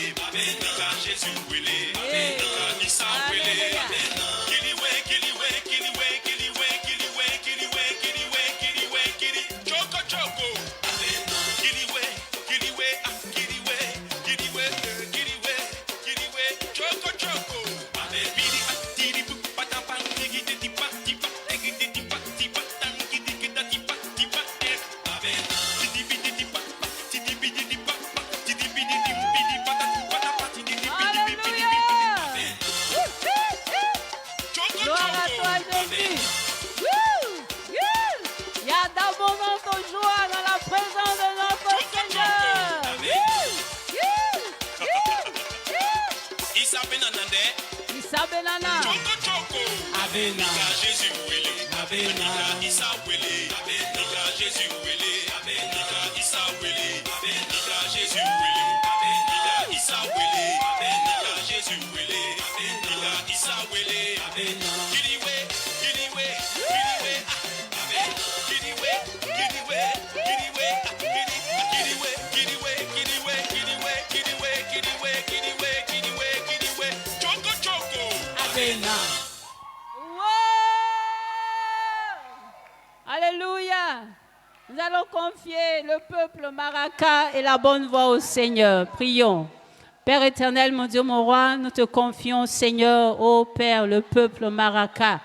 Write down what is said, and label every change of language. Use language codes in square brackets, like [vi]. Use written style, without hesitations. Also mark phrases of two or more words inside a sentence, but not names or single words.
[luy] Nika Jésus Wele. Nika Isa Wele. Kiliwe, kiliwe, kiliwe, kiliwe, kiliwe, kiliwe, kiliwe, kiliwe, kili. Choco, choco. Kiliwe, kiliwe, kiliwe, kiliwe, kiliwe, kiliwe. Choco, choco. Bidi, tiri, patapa, tigi, tipa, tipa, tigi, tipa, tipa, tangi, tigi, tipa, tipa, tidi, bidi, tipa, tidi, bidi, tipa, tidi, bidi, bidi, patapa, patapa, tidi, bidi, bidi, bidi. [fr] Gloire à toi, Jésus. Il y a d'abondante joie dans la présence de notre Seigneur. [luy] Isa Benanande. Isa Benana. Choco. Nika Jésus Wele. Nika Isa Wele. Nika Jésus Wele. Nika Isa Wele. Nika Jésus Wele. Nika Isa Wele. Nika Jésus Wele. Nika Isa Wele. Kiliwe, kiliwe, kiliwe. Kiliwe, kiliwe, kiliwe, kiliwe, kiliwe, kiliwe, kiliwe, kiliwe, kiliwe, kiliwe, kiliwe, kiliwe. Choco, choco. [fr] Alléluia. Nous allons confier le peuple Maraca et la bonne voix au Seigneur. Prions. Père éternel, mon Dieu, mon roi, nous te confions, Seigneur, ô Père, le peuple Maraca.